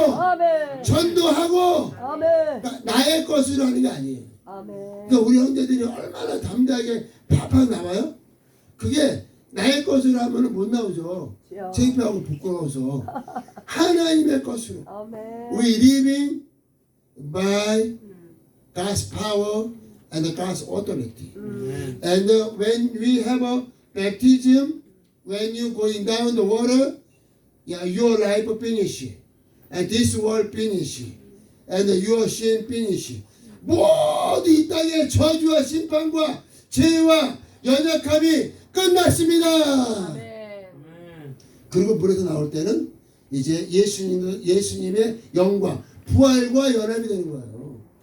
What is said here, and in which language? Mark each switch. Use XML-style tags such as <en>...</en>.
<ko>아멘. 전도하고 아멘. 나의 것으로 하는 게 아니에요. 아멘. 그러니까 우리 형제들이 얼마나 담대하게 팍팍 나와요? 그게 나의 것으로 하면 못 나오죠. 창피하고 부끄러워서 하나님의 것으로. 아멘.</ko> <en>We living by God's power and God's authority. And when we have a baptism, when you going down the water, your life finish, and this world finish, and your sin finish.</en> <ko>모두 이 땅의 저주와 심판과 죄와 연약함이 끝났습니다. 아멘.</ko> <en>Amen.</en> <ko>그리고 물에서 나올 때는 이제 예수님의 영광, 부활과 연합이 되는 거예요.</ko>